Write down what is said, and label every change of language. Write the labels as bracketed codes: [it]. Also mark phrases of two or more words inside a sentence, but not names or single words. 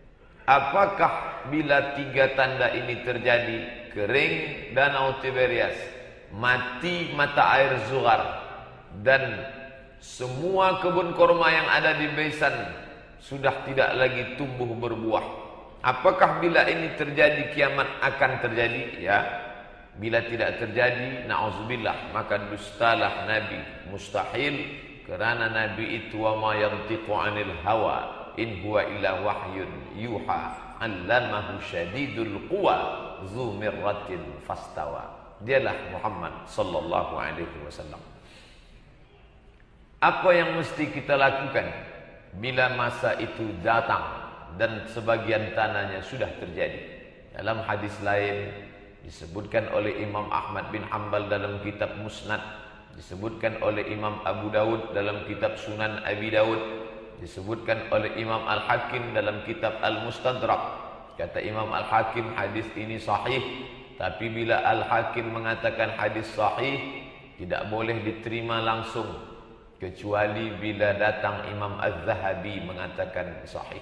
[id] Apakah bila 3 tanda ini terjadi kering danau Tiberias, mati mata air Zuhar, dan semua kebun korma yang ada di Baisan sudah tidak lagi tumbuh berbuah. Apakah bila ini terjadi kiamat akan terjadi? Ya. Bila tidak terjadi, na'udzubillah, maka dustalah Nabi. Mustahil, kerana Nabi itu [ar] وما ينطق عن الهوى إن هو إلا وحي يوحى علمه شديد القوى ذو مرة فاستوى. [id] Dialah Muhammad [ar] صلى الله عليه وسلم. [id] Apa yang mesti kita lakukan bila masa itu datang dan sebagian tanahnya sudah terjadi? Dalam hadis lain disebutkan oleh Imam Ahmad bin Hanbal dalam kitab Musnad, disebutkan oleh Imam Abu Dawud dalam kitab Sunan Abi Dawud, disebutkan oleh Imam Al-Hakim dalam kitab Al-Mustadrak. Kata Imam Al-Hakim, hadis ini sahih. Tapi bila Al-Hakim mengatakan hadis sahih, tidak boleh diterima langsung, kecuali bila datang Imam Az-Zahabi mengatakan sahih.